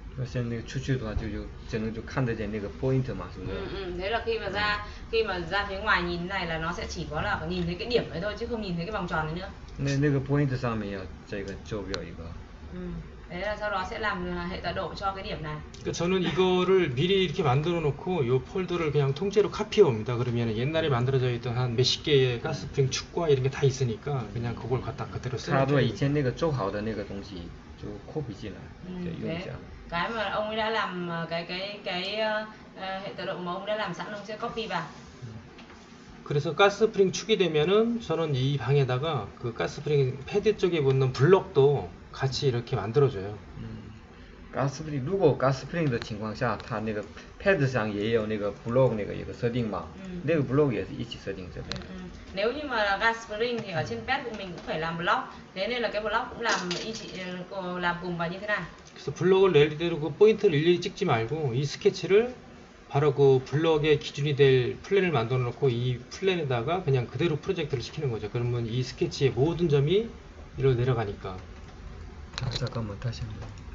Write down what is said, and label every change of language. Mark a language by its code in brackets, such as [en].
[zh] 现在那个出去的话只能就看得见那个 point 嘛，是不是？ [vi] Thế là khi mà ra phía ngoài nhìn này là nó sẽ chỉ có là nhìn thấy cái điểm đấy thôi chứ không nhìn thấy cái vòng tròn đấy nữa. [zh] 那个 point 上面要这个周标一个。 [vi] Thế là sau đó sẽ làm hệ tọa độ cho cái điểm này. [ko] 그러니까 저는 이거를 미리 이렇게 만들어 놓고 이 폴더를 그냥 통째로 카피해 옵니다. 그러면 옛날에 만들어져 있던 한 몇십 개의 가스프링 축과 이런 게 다 있으니까 그냥 그걸 갖다 그대로 [zh] 差不 [ko] 쓰면 [zh] 多以前那个做好的那个东西就 copy 进来，就用一下。 [vi] Cái mà ông ấy đã làm cái hệ tọa độ mà ông đã làm sẵn ông sẽ copy vào. [ko] 그래서 가스프링 축이 되면은 저는 이 방에다가 그 가스프링 패드 쪽에 붙는 블럭도 같이 이렇게 만들어줘요. [ja] ガスプリン [zh] 如果 gas spring 的情况下，它那个 pad 上也有那个 block 那个有个设定嘛，那个 block 也是一起设定这边。 [vi] Nếu như mà là gas spring thì ở trên pad của mình cũng phải làm block. Thế nên là cái block cũng làm làm cùng vào như thế này. [ko] 그래서 블럭을 낼 때도 그 포인트를 일일이 찍지 말고 이 스케치를 바로 그 블럭의 기준이 될 플랜을 만들어 놓고 이 플랜에다가 그냥 그대로 프로젝트를 시키는 거죠. 그러면 이 스케치의 모든 점이 이리로 내려가니까. 잠깐만 다시 한번.